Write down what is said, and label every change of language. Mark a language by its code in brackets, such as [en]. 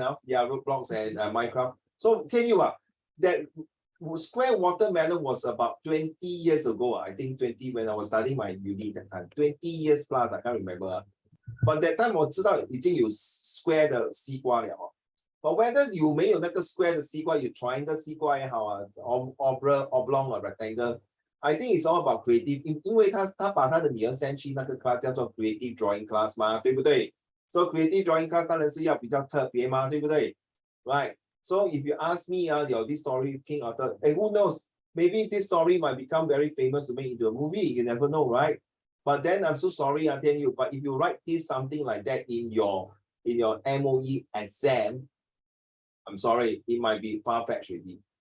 [en] Yeah, Roblox and Minecraft. So tell you what, that square watermelon was about 20 years ago. I think 20 when I was studying my uni that time. 20 years plus, I can't remember. But that time [zh] 我知道已经有 square 的西瓜了哦。 [en] But whether [zh] 有没有那个 [en] square [zh] 的西瓜，有 [en] triangle [zh] 西瓜也好啊， [en] oblong or rectangle, I think it's all about creative. [zh] 因为他把他的女儿 send 去那个 class 叫做 [en] creative drawing class [zh] 嘛，对不对？ [en] So creative drawing class [zh] 当然是要比较特别嘛，对不对 ？ [en] Right. So if you ask me, your this story King Arthur, and who knows, maybe this story might become very famous to make into a movie. You never know, right? But then I'm so sorry, I tell you. But if you write this something like that in your MOE exam, I'm sorry, it might be far-fetched already.